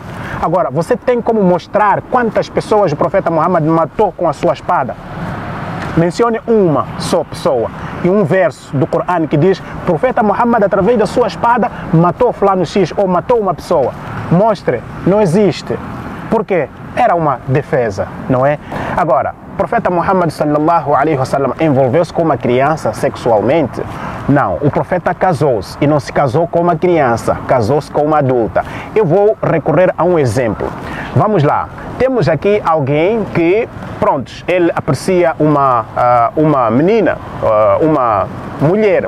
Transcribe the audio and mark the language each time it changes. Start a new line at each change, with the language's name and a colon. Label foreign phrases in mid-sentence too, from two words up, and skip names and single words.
Portuguese: Agora, você tem como mostrar quantas pessoas o profeta Muhammad matou com a sua espada? Mencione uma só pessoa e um verso do Corão que diz, o profeta Muhammad através da sua espada matou fulano X ou matou uma pessoa. Mostre, não existe. Por quê? Era uma defesa, não é? Agora, o profeta Muhammad
Arabic: صلى الله عليه وسلم
Portuguese: envolveu-se com uma criança sexualmente. Não, o profeta casou-se e não se casou com uma criança, casou-se com uma adulta. Eu vou recorrer a um exemplo. Vamos lá. Temos aqui alguém que, pronto, ele aprecia uma menina, uma mulher.